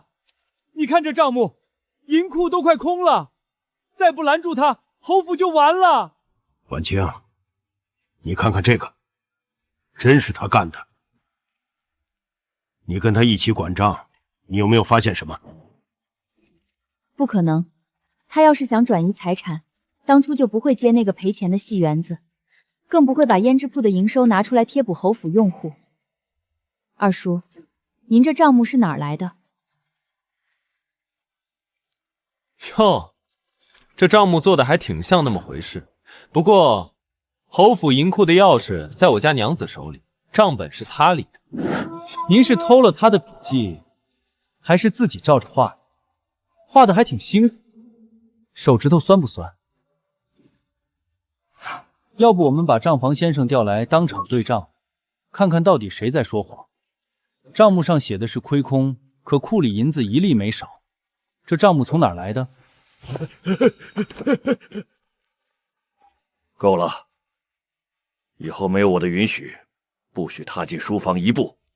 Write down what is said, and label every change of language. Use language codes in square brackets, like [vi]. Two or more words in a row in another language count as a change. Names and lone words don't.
[zh] 你看這賬目，銀庫都快空了，再不攔住他，侯府就完了。婉清，你看看這個，真是他幹的。你跟他一起管賬，你有沒有發現什麼？不可能，他要是想轉移財產，當初就不會接那個賠錢的戲園子，更不會把胭脂鋪的營收拿出來貼補侯府用戶。二叔，您這賬目是哪兒來的？喲，這賬目做的還挺像那麼回事。不過，侯府銀庫的鑰匙在我家娘子手裡，賬本是她立的。您是偷了她的筆記，還是自己照着畫的？畫的還挺辛苦，手指頭酸不酸？要不我們把賬房先生調來當場對賬，看看到底誰在說謊。賬目上寫的是虧空，可庫裡銀子一粒沒少。這賬目從哪兒來的？夠了，以後沒有我的允許，不許踏進書房一步。